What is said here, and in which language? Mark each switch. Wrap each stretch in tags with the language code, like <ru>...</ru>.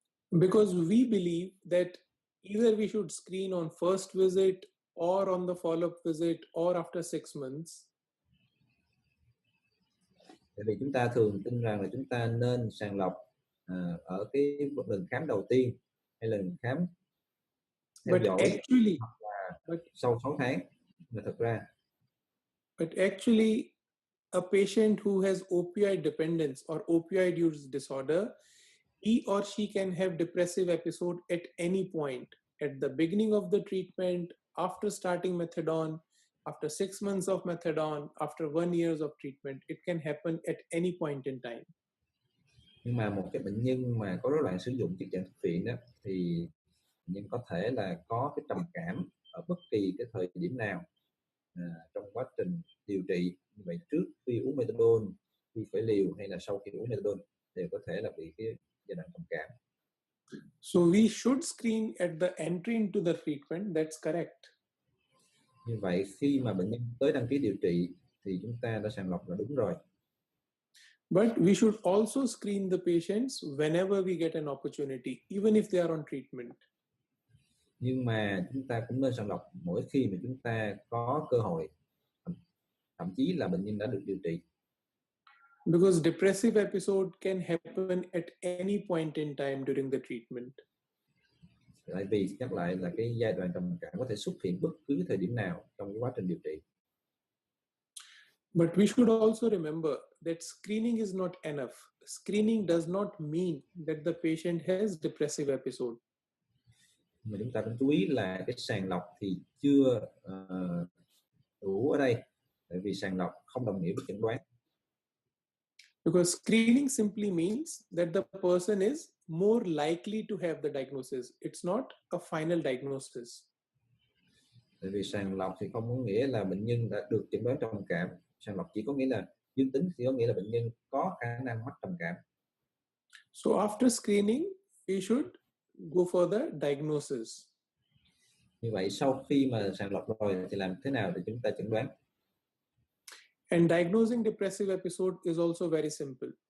<en>Because we believe that either we should screen on first visit or on the follow-up visit or after 6 months.</en> <vi>Tại vì chúng ta thường tin rằng là chúng ta nên sàng lọc ở cái lần khám đầu tiên hay lần khám theo dõi sau 6 tháng. Mà thật ra</vi> <en>but actually a patient who has opioid dependence or opioid use disorder, he or she can have depressive episode at any point, at the beginning of the treatment, after starting methadone, after 6 months of methadone, after 1 year of treatment. It can happen at any point in time.</en> <vi>Nhưng mà một cái bệnh nhân mà có rối loạn sử dụng chất dạng thuốc phiện đó thì bệnh nhân có thể là có cái trầm cảm ở bất kỳ cái thời điểm nào trong quá trình điều trị. Như vậy trước khi uống methadone, khi phải liều hay là sau khi uống methadone đều có thể là bị cái giai đoạn trầm cảm.</vi> <en>So we should screen at the entry into the treatment. That's correct.</en> <vi>Như vậy khi mà bệnh nhân tới đăng ký điều trị thì chúng ta đã sàng lọc là đúng rồi.</vi> <en>But we should also screen the patients whenever we get an opportunity, even if they are on treatment.</en> <vi>Nhưng mà chúng ta cũng nên sàng lọc mỗi khi mà chúng ta có cơ hội, thậm chí là bệnh nhân đã được điều trị.</vi> <en>Because depressive episode can happen at any point in time during the treatment.</en> <vi>Tại vì nhắc lại là cái giai đoạn trầm cảm có thể xuất hiện bất cứ thời điểm nào trong cái quá trình điều trị.</vi> <en>But we should also remember that screening is not enough. Screening does not mean that the patient has depressive episode.</en> <vi>Mà chúng ta cũng chú ý là cái sàng lọc thì chưa đủ ở đây, tại vì sàng lọc không đồng nghĩa với chẩn đoán.</vi> <en>Because screening simply means that the person is more likely to have the diagnosis. It's not a final diagnosis.</en> <vi>Tại vì sàng lọc thì không có nghĩa là bệnh nhân đã được chẩn đoán trầm cảm. Sàng lọc chỉ có nghĩa là dương tính, thì có nghĩa là bệnh nhân có khả năng mắc trầm cảm.</vi> <en>So after screening, we should go for the diagnosis.</en> <vi>Như vậy sau khi mà sàng lọc rồi thì làm thế nào để chúng ta chẩn đoán?</vi> <en>And diagnosing depressive episode is also very simple.</en>